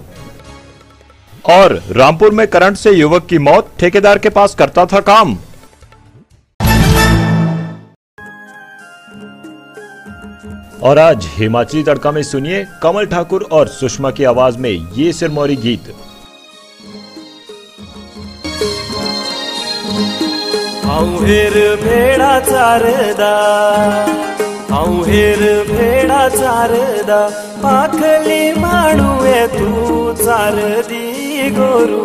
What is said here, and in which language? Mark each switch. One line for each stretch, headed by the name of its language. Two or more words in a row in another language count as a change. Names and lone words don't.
Hindi: और रामपुर में करंट से युवक की मौत, ठेकेदार के पास करता था काम। और आज हिमाचली तड़का में सुनिए कमल ठाकुर और सुषमा की आवाज में ये सिरमौरी गीत।
Sirmauri: हेर भेड़ा चारदा, हेर भेड़ा चारदा, पाखली माणुए तू चारदी गोरू।